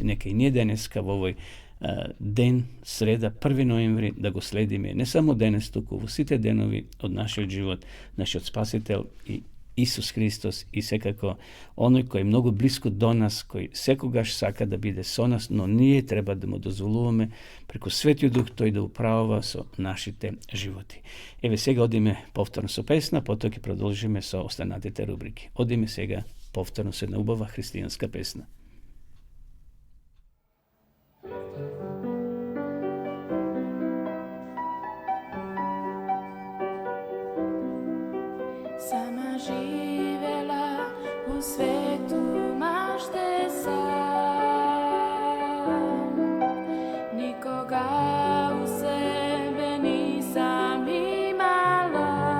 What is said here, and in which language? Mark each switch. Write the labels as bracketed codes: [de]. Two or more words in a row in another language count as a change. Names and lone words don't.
[mk] Нека и ние денеска во овој ден, среда, 1 ноември, да го следиме не само денес, туку во сите денови од нашиот живот, нашиот Спасител и Исус Христос, и секако оној кој е многу близко до нас, кој секогаш сака да биде со нас, но ние треба да му дозволуваме преку Светиот Дух тој да управува со нашите животи. Еве сега одиме повторно со песна, потоа ќе продолжиме со останатите рубрики. Одиме сега повторно со една убава христијанска песна. [sr] Sama živela u svetu mašte sam, nikoga u sebe nisam imala,